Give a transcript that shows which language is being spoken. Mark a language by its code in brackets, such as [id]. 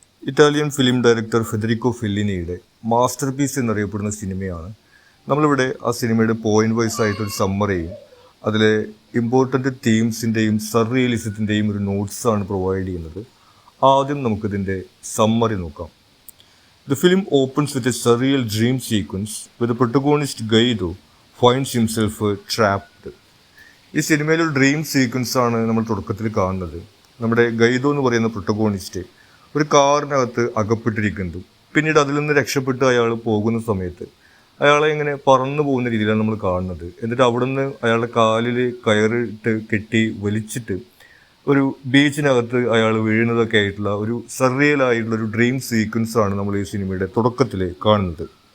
[ml] Italian film director ഫെദറിക്കോ ഫെല്ലിനിയുടെ master piece എന്നറിയപ്പെടുന്ന സിനിമയാണ്. നമ്മളിവിടെ ആ സിനിമയുടെ പോയിന്റ് വൈസ് ആയിട്ടൊരു സമ്മറിയും അതിലെ ഇമ്പോർട്ടൻ്റ് തീംസിൻ്റെയും സർറിയലിസത്തിൻ്റെയും ഒരു നോട്ട്സാണ് പ്രൊവൈഡ് ചെയ്യുന്നത്. ആദ്യം നമുക്കിതിൻ്റെ സമ്മറി നോക്കാം. [en] The film opens with a surreal dream sequence where the protagonist Guido finds himself trapped. [ml] ഈ സിനിമയിൽ ഒരു ഡ്രീം സീക്വൻസ് ആണ് നമ്മൾ തുടക്കത്തിൽ കാണുന്നത്. നമ്മുടെ ഗൈഡോ എന്ന് പറയുന്ന പ്രൊട്ടഗോണിസ്റ്റ് ഒരു കാറിനകത്ത് അകപ്പെട്ടിരിക്കുന്നതും പിന്നീട് അതിൽ നിന്ന് രക്ഷപ്പെട്ട് അയാൾ പോകുന്ന സമയത്ത് അയാളെ ഇങ്ങനെ പറന്നു പോകുന്ന രീതിയിലാണ് നമ്മൾ കാണുന്നത്. എന്നിട്ട് അവിടെ നിന്ന് അയാളുടെ കാലിൽ കയറിട്ട് കെട്ടി വലിച്ചിട്ട് ഒരു ബീച്ചിനകത്ത് അയാൾ വീഴുന്നതൊക്കെ ആയിട്ടുള്ള ഒരു സർറിയൽ ഒരു ഡ്രീം സീക്വൻസ് ആണ് നമ്മൾ ഈ സിനിമയുടെ തുടക്കത്തിൽ കാണുന്നത്.